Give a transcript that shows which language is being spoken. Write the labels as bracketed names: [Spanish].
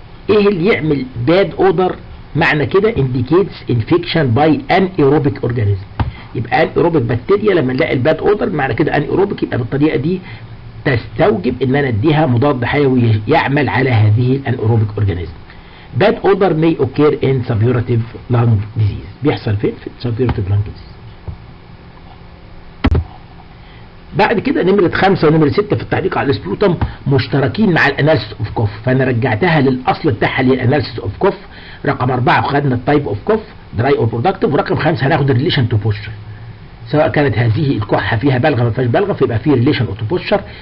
[Arabic] ايه اللي يعمل باد اودر؟ معنى كده [English] indicates infection by anaerobic organism، [Arabic] يبقى anaerobic بكتيريا. لما نلاقي الباد اودر معنى كده anaerobic، يبقى بالطريقه دي تستوجب ان انا اديها مضاد حيوي يعمل على هذه [English] الانيروبيك organism. bad odor may occur in suppurative lung disease، [Arabic] بيحصل فين؟ في [English] suppurative lung disease. [Arabic] بعد كده نمرة 5 ونمرة 6 في التعليق على السبيوتم مشتركين مع [English] الاناليسيس of cough, [Arabic] فانا رجعتها للاصل بتاعها اللي هي الاناليسيس اوف كوف. رقم 4 خدنا [English] التايب of cough dry or productive, [Arabic] ورقم 5 هناخد [English] الريليشن to posture, [Arabic] سواء كانت هذه الكحه فيها بلغم ما فيهاش بلغم فيبقى فيه ريليشن تو بوستشر.